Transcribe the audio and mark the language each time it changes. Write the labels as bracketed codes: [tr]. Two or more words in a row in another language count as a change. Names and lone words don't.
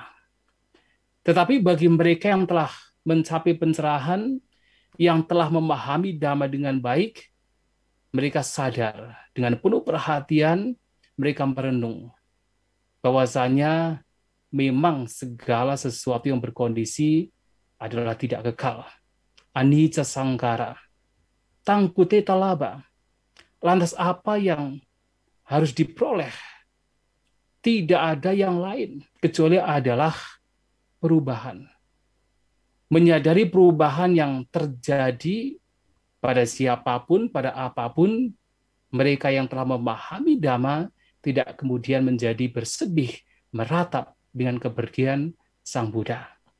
[id] Tetapi bagi mereka yang telah mencapai pencerahan, yang telah memahami dhamma dengan baik, mereka sadar dengan penuh perhatian, mereka merenung bahwasanya memang segala sesuatu yang berkondisi adalah tidak kekal. [pi] Anicca sankhara, tangkute talaba. [id] Lantas apa yang harus diperoleh? Tidak ada yang lain kecuali adalah perubahan. Menyadari perubahan yang terjadi pada siapapun, pada apapun, mereka yang telah memahami dhamma tidak kemudian menjadi bersedih, meratap dengan kepergian Sang Buddha.